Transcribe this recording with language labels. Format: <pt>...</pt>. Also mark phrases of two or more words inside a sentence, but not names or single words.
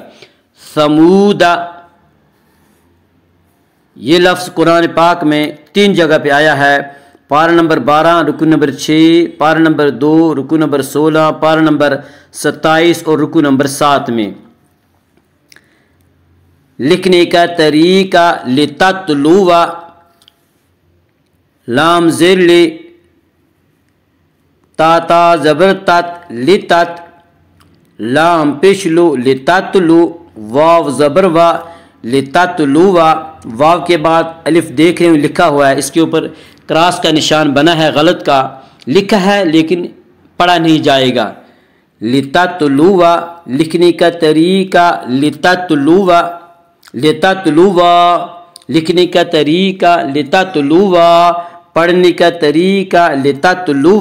<ur>سمود یہ لفظ قرآن پاک میں 3 جگہ پہ آیا ہے، پارہ نمبر 12 رکوع نمبر 6، پارہ نمبر 2 رکوع نمبر 16، پارہ نمبر 27 اور رکوع نمبر 7 میں۔ لکھنے کا طریقہ لتتلو، لام زیر لی تا تا زبر تت لتت، لام پشلو لتتلو، واو زبر وا لتتلو، واو کے بعد الف دیکھ رہے ہیں لکھا ہوا ہے، اس کے اوپر کراس کا نشان بنا ہے غلط کا، لکھا ہے لیکن پڑھا نہیں جائے گا۔ لتتلو، لکھنے کا طریقہ لتتلو لتتلو، لکھنے کا طریقہ لتتلو، پڑھنے کا طریقہ لتتلو۔</ur>